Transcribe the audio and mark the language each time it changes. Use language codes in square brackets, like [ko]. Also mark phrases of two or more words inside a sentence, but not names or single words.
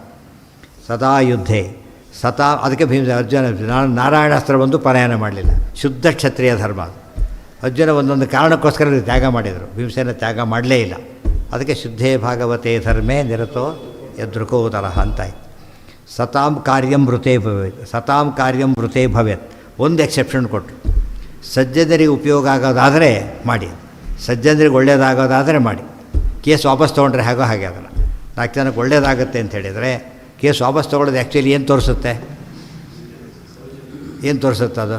[sa] ಸದಾ ಯುದ್ಧೆ ಸತಾ. [kn] ಅದಕ್ಕೆ ಅರ್ಜುನ ನಾರಾಯಣಾಸ್ತ್ರ ಬಂದು ಪಲಾಯನ ಮಾಡಲಿಲ್ಲ. ಶುದ್ಧ ಕ್ಷತ್ರಿಯ ಧರ್ಮ ಅದು. ಅರ್ಜುನ ಒಂದೊಂದು ಕಾರಣಕ್ಕೋಸ್ಕರ ತ್ಯಾಗ ಮಾಡಿದರು, ಭೀಮಸೇನ ತ್ಯಾಗ ಮಾಡಲೇ ಇಲ್ಲ. ಅದಕ್ಕೆ [sa] ಶುದ್ಧೇ ಭಾಗವತೆ ಧರ್ಮೇ ನಿರತೋ ಯದೃಕೋದರಹ [kn] ಅಂತಾಯ್ತು. [sa] ಸತಾಂ ಕಾರ್ಯಂ ವೃತೇ ಭವೇತ್. ಸತಾಂ ಕಾರ್ಯಂ ವೃತೇ ಭವೇತ್. [kn] ಒಂದು ಎಕ್ಸೆಪ್ಷನ್ ಕೊಟ್ಟರು, ಸಜ್ಜನರಿಗೆ ಉಪಯೋಗ ಆಗೋದಾದರೆ ಮಾಡಿ, ಸಜ್ಜನರಿಗೆ ಒಳ್ಳೆಯದಾಗೋದಾದರೆ ಮಾಡಿ. ಕೇಸ್ ವಾಪಸ್ ತೊಗೊಂಡ್ರೆ ಹಾಗೋ ಹಾಗೆ ಅದನ್ನು 4 ಜನಕ್ಕೆ ಒಳ್ಳೆಯದಾಗುತ್ತೆ ಅಂತ ಹೇಳಿದರೆ, ಕೇಸ್ ವಾಪಸ್ ತೊಗೊಳ್ಳೋದು ಆ್ಯಕ್ಚುಲಿ ಏನು ತೋರಿಸುತ್ತೆ, ಏನು ತೋರಿಸುತ್ತೆ ಅದು?